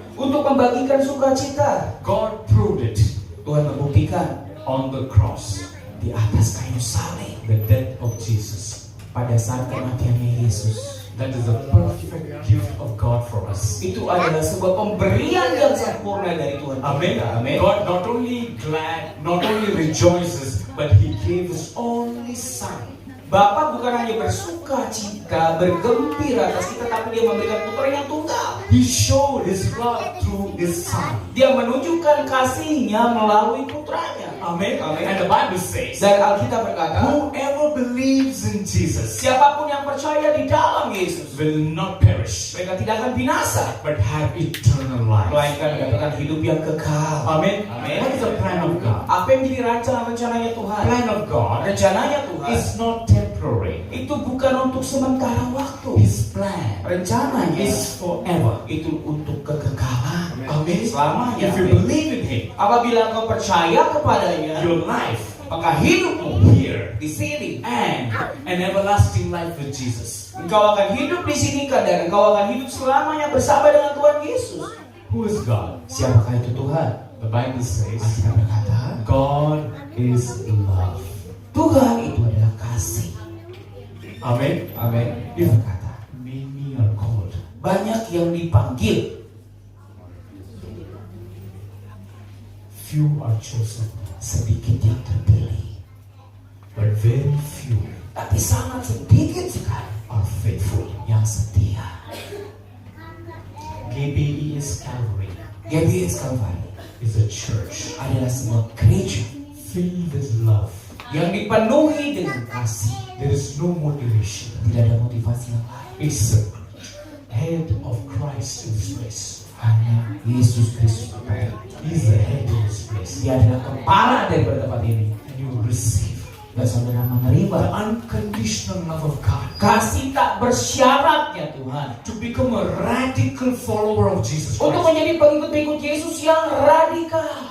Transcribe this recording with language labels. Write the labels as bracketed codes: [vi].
[id] Untuk membagikan sukacita, [en] God proved it [id] Tuhan membuktikan [en] on the cross. [id] di atas kayu salib [en] The death of Jesus. [id] pada saat kematiannya Yesus. [en] That is a perfect gift of God for us. [id] Itu adalah sebuah pemberian yang sempurna dari Tuhan. [en] Amen. [id] Amin. [en] God not only glad, not only rejoices, but He gave His only Son. [id] Bapa bukan hanya bersuka cita, bergembira atas kita, tapi Dia memberikan putra yang tunggal. [en] He showed His love through His Son. [id] Dia menunjukkan kasihnya melalui putranya. [en] Amen. [id] Amen. [en] And the Bible says, [id] Dan Alkitab berkata, [en] whoever believes in Jesus [id] siapapun yang percaya di dalam Yesus, [en] will not perish, [id] mereka tidak akan binasa, [en] but have eternal life. [id] melainkan mendapatkan hidup yang kekal. [en] Amen. [id] Amen. [en] What is the plan of God? [id] Apa yang menjadi rencananya Tuhan? [en] Plan of God [id] Rencananya Tuhan [en] is not temporary. [id] itu bukan untuk sementara waktu. [en] His plan [id] Rencananya [en] is forever. [id] itu untuk kekekalan. [en] Amen. [id] Selamanya. [en] If you [id] Amin. [en] believe in Him, [id] Apabila engkau percaya kepadanya, [en] your life [id] maka hidupmu [en] here [id] di sini [en] and an everlasting life with Jesus. [id] engkau akan hidup di sini dan engkau akan hidup selamanya bersama dengan Tuhan Yesus. [en] Who is God? [id] Siapakah itu Tuhan? [en] The Bible says, [id] Alkitab berkata, [en] God is love. [id] Tuhan itu adalah kasih. [en] Amen. [id] Amin. Dia berkata, [en] Many are called, [id] banyak yang dipanggil, [en] few are chosen, [id] sedikit yang terpilih. [en] but very few [id] Tapi sangat sedikit sekali [en] are faithful. [id] yang setia. [en] GBES Calvary [id] GBS Calvary [en] is a church [id] adalah sebuah gereja [en] filled with love. [id] yang dipenuhi dengan kasih. [en] There is no motivation. [id] Tidak ada motivasi yang lain. [en] It's a head of Christ in this place. [id] Hanya Yesus Kristus berkata, [en] He's the head in this place. [id] Dia adalah kepala dari tempat ini. [en] And you receive [id] Dan saudara [en] the [id] menerima [en] unconditional love of God. [id] kasih tak bersyaratnya Tuhan. [en] To become a radical follower of Jesus [id] Untuk [en] Christ. [id] menjadi pengikut-pengikut Yesus yang radikal.